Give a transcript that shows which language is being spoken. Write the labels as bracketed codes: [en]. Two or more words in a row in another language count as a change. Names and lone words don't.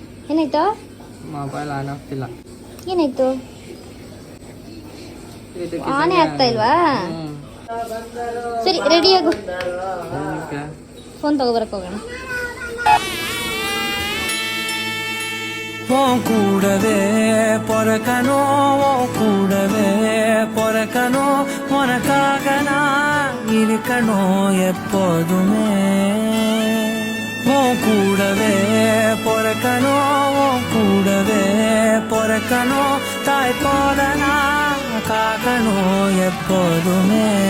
[kn] ಏನಾಯ್ತು? [en] mobile on [kn] ಆಗ್ತಿಲ್ಲ. ಏನಾಯ್ತು? ಆನೇ ಆಗ್ತಾ ಇಲ್ವಾ? ಸರಿ ರೆಡಿ ಆಗು, ಫೋನ್ ತಗೋಬರಕ್ ಹೋಗೋಣ. [ta] கூடவே பொறக்கணும், கூடவே பொறக்கணும், உனக்காக நான் இருக்கணும் எப்போதுமே. கூடவே பொறக்கணும், கூடவே பொறக்கணும், தாய் போல நான் காக்கணும் எப்போதுமே.